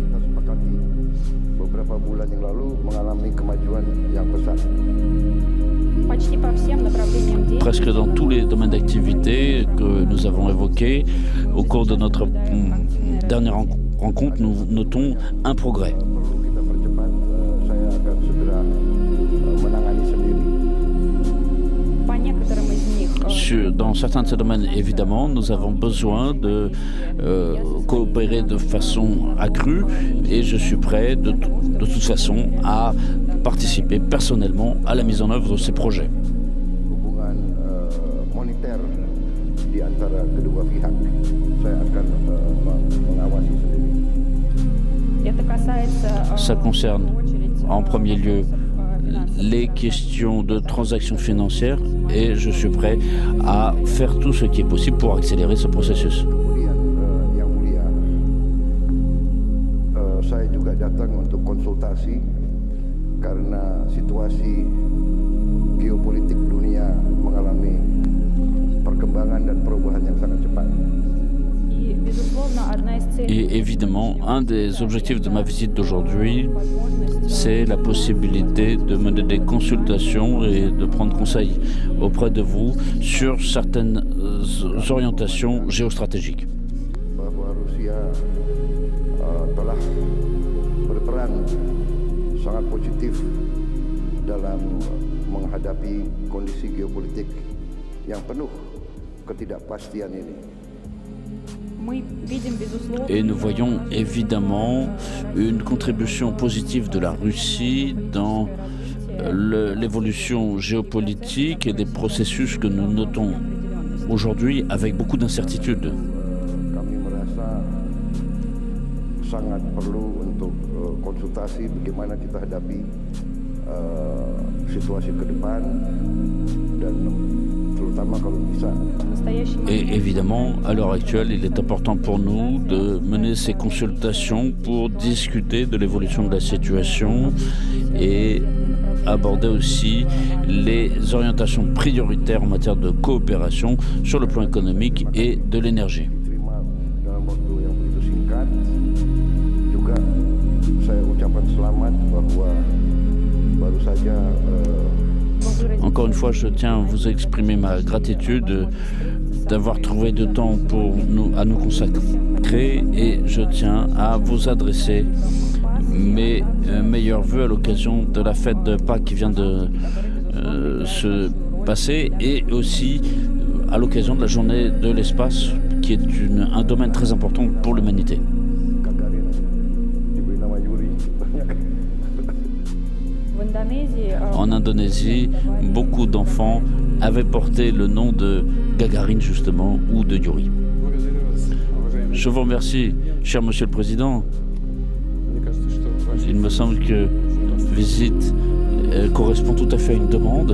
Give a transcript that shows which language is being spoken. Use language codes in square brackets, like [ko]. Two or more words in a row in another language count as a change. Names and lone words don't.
[fr] Presque dans tous les domaines d'activité que nous avons évoqués au cours de notre dernière rencontre, nous notons un progrès. [id] Perlu kita percepat, saya akan segera menangani sendiri. [fr] Dans certains de ces domaines, évidemment, nous avons besoin de coopérer de façon accrue et je suis prêt de toute façon à participer personnellement à la mise en œuvre de ces projets. [id] Hubungan moneter di antara kedua pihak, saya akan mengawasi sendiri. [fr] Ça concerne en premier lieu les questions de transactions financières et je suis prêt à faire tout ce qui est possible pour accélérer ce processus. [id] Kemudian yang mulia, saya juga datang untuk konsultasi karena situasi geopolitik dunia mengalami perkembangan dan perubahan yang sangat cepat. [fr] Et évidemment, un des objectifs de ma visite d'aujourd'hui, c'est la possibilité de mener des consultations et de prendre conseil auprès de vous sur certaines orientations géostratégiques. [id] Bahwa Rusia telah berperan sangat positif dalam menghadapi kondisi geopolitik yang penuh ketidakpastian ini. [fr] Et nous voyons évidemment une contribution positive de la Russie dans l'évolution géopolitique et des processus que nous notons aujourd'hui avec beaucoup d'incertitudes. [id] Kami merasa sangat perlu untuk konsultasi bagaimana kita hadapi situasi ke depan dan terutama kalau bisa. [fr] Et évidemment, à l'heure actuelle, il est important pour nous de mener ces consultations pour discuter de l'évolution de la situation et aborder aussi les orientations prioritaires en matière de coopération sur le plan économique et de l'énergie. [id] Terima dalam waktu yang begitu singkat. Juga saya ucapkan selamat bahwa baru saja [fr] Encore une fois, je tiens à vous exprimer ma gratitude d'avoir trouvé du temps à nous consacrer et je tiens à vous adresser mes meilleurs vœux à l'occasion de la fête de Pâques qui vient de se passer et aussi à l'occasion de la journée de l'espace qui est un domaine très important pour l'humanité. [id] Gagarin diberi nama Yuri. [fr] En Indonésie, beaucoup d'enfants avaient porté le nom de Gagarin justement ou de Yuri. Je vous remercie, cher Monsieur le Président. Il me semble que visite correspond tout à fait à une demande.